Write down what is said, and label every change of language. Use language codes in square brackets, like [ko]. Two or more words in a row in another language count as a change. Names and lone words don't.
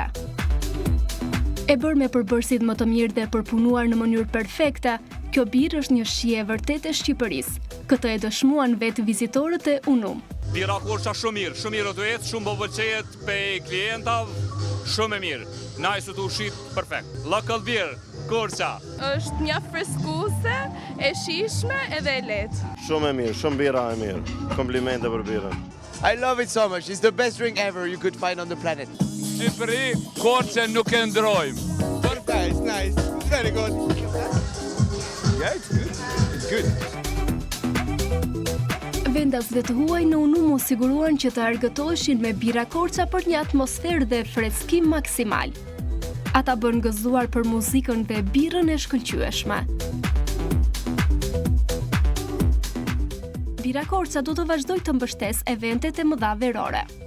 [sq] E bërë me përbërësit më të mirë dhe përpunuar në mënyrë perfekte, kjo birë është një shije e vërtetë e Shqipërisë. Këtë e dëshmuan vetë vizitorët e Unum. Bira Korça shumë mirë të ecë, shumë pëlqejet pe klientav, shumë e mirë. Najsu të ushit perfekt. [en] Local beer, Korça. [sq] Është një freskuese, e shishme edhe e lehtë. Shumë e mirë, shumë bira e mirë. Komplimente për birën. [en] I love it so much. It's the best drink ever you could find on the planet. [sq] E përi, Korçën nuk e ndrojmë. [en] It's nice. It's very good. Yeah, it's good. It's good. [sq] Vendasve të huaj në Unum u siguruan që të argëtoheshin me bira Korça për një atmosferë dhe freskim maksimal. Ata bën gëzuar për muzikën dhe birën e shkëlqyeshme. Bira Korça do të vazhdojë të mbështesë eventet e mëdha verore.